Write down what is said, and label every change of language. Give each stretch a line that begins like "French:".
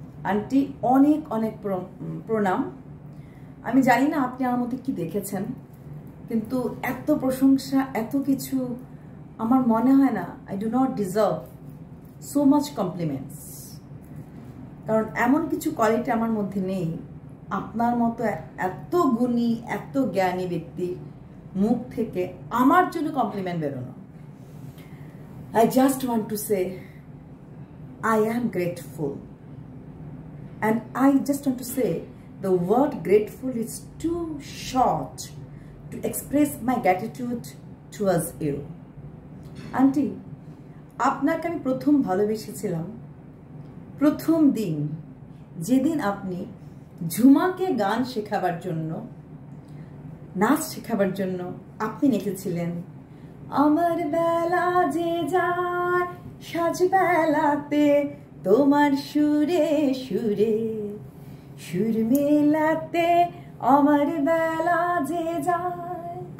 Bangla: Aunty অনেক অনেক প্রণাম। আমি জানি না আপনি আমার মধ্যে কি দেখেছেন, কিন্তু এত প্রশংসা, এত কিছু আমার মনে হয় না
English: I do not deserve so much compliments.
Bangla: কারণ এমন কিছু কোয়ালিটি আমার মধ্যে নেই আপনার মতো এত গুণী, এত জ্ঞানী ব্যক্তির মুখ থেকে আমার জন্য কমপ্লিমেন্ট বেরোনো।
English: I just want to say I am grateful, and I just want to say the word grateful is too short to express my gratitude towards you.
Bangla: Aunty, আপনাকে আমি প্রথম ভালোবেসেছিলাম প্রথম দিন, যেদিন আপনি ঝুমাকে গান শেখাবার জন্য, নাচ শেখাবার জন্য আপনি লিখেছিলেন, আমার বেলা যে যায় সাজ বেলাতে তোমার সুরে সুরে সুর মেলাতে আমার বেলা যে যায়।